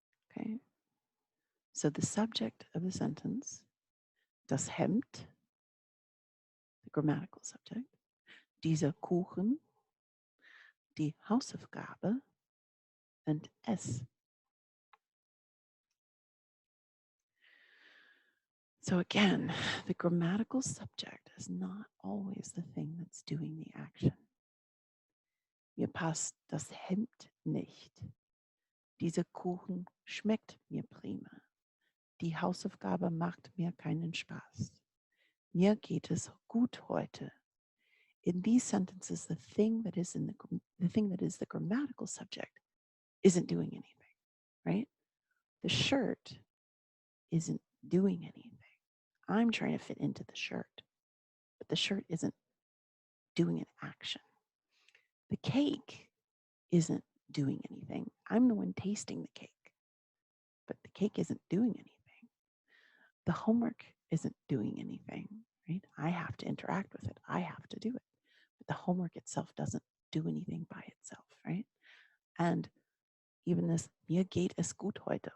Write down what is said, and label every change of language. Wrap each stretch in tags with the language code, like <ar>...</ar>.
<en>Okay, so the subject of the sentence,</en> <de>das Hemd,</de> <en>the grammatical subject,</en> <de>dieser Kuchen, die Hausaufgabe,</de> <en>and es. So again, the grammatical subject is not always the thing that's doing the action.</en> <de>Mir passt das Hemd nicht. Dieser Kuchen schmeckt mir prima. Die Hausaufgabe macht mir keinen Spaß. Mir geht es gut heute.</de> <en>In these sentences, the thing that is the grammatical subject isn't doing anything, right? The shirt isn't doing anything. I'm trying to fit into the shirt, but the shirt isn't doing an action. The cake isn't doing anything. I'm the one tasting the cake, but the cake isn't doing anything. The homework isn't doing anything, right? I have to interact with it. I have to do it. But the homework itself doesn't do anything by itself, right? And even this,</en> <de>mir geht es gut heute.</de>